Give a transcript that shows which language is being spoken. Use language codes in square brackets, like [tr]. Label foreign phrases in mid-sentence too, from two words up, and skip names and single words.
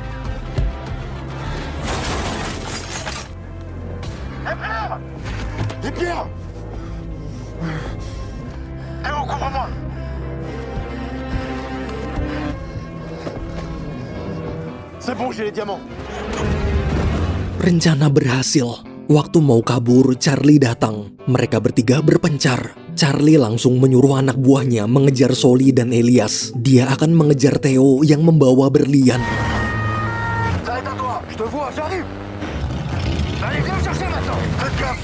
[fr] Les pierres. Théo, couvre-moi. C'est bon, j'ai les diamants. [id] Rencana berhasil. Waktu mau kabur, Charlie datang. Mereka bertiga berpencar. Charlie langsung menyuruh anak buahnya mengejar Sully dan Elias. Dia akan mengejar Theo yang membawa berlian. [fr] T'arrêtes à toi. Je te vois, j'arrive. Allez, viens me chercher maintenant. Faites gaffe.